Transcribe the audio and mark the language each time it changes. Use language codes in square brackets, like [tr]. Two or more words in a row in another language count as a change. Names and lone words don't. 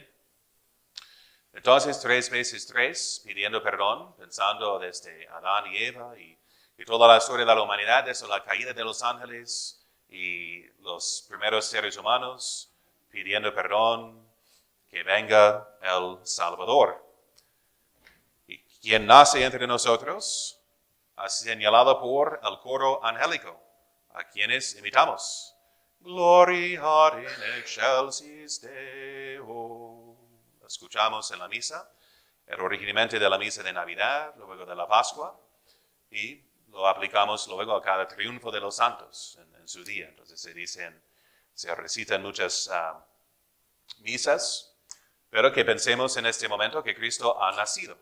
[es] Entonces, 3 veces 3, pidiendo perdón, pensando desde Adán y Eva y toda la historia de la humanidad, desde la caída de los ángeles y los primeros seres humanos, pidiendo perdón, que venga el Salvador. Y quien nace entre nosotros, señalado por el coro angélico, a quienes imitamos. [la] Gloria in excelsis Deo. [es] Escuchamos en la misa, era originalmente de la misa de Navidad, luego de la Pascua, y lo aplicamos luego a cada triunfo de los santos en su día. Entonces se recitan muchas misas, pero que pensemos en este momento que Cristo ha nacido.